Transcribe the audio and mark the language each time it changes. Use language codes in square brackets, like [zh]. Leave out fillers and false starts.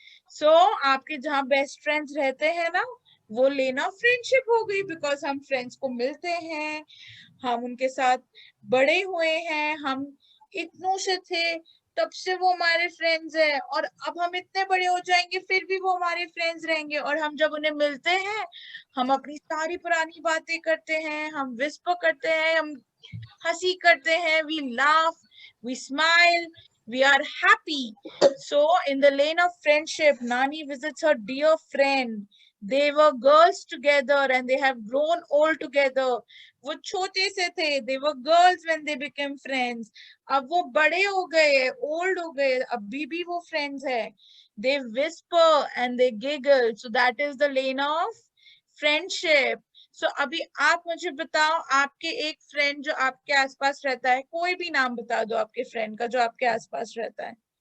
[hi] सो आपके जहाँ best friends रहते हैं ना, वो लेन ऑफ फ्रेंडशिप हो गई, बिकॉज हम फ्रेंड्स को मिलते हैं, हम उनके साथ बड़े हुए हैं, हम इतनों से थे तब से वो हमारे फ्रेंड्स हैं, और अब हम इतने बड़े हो जाएंगे फिर भी वो हमारे फ्रेंड्स रहेंगे, और हम जब उन्हें मिलते हैं हम अपनी सारी पुरानी बातें करते हैं, हम विस्पर करते हैं, हम हंसी करते हैं, we laugh, we smile, we are happy. [en] So in the lane of friendship, Nani visits her dear friend. They were girls together and they have grown old together. वो छोटे से थे, they were girls when they became friends. [hi] अब वो बड़े हो गए, old हो गए, अभी भी वो friends है. [en] They whisper and they giggle. So that is the lane of friendship. [hi] So अभी आप मुझे बताओ, आपके एक फ्रेंड जो आपके आसपास रहता है, कोई भी नाम बता दो आपके फ्रेंड का जो आपके आसपास रहता है।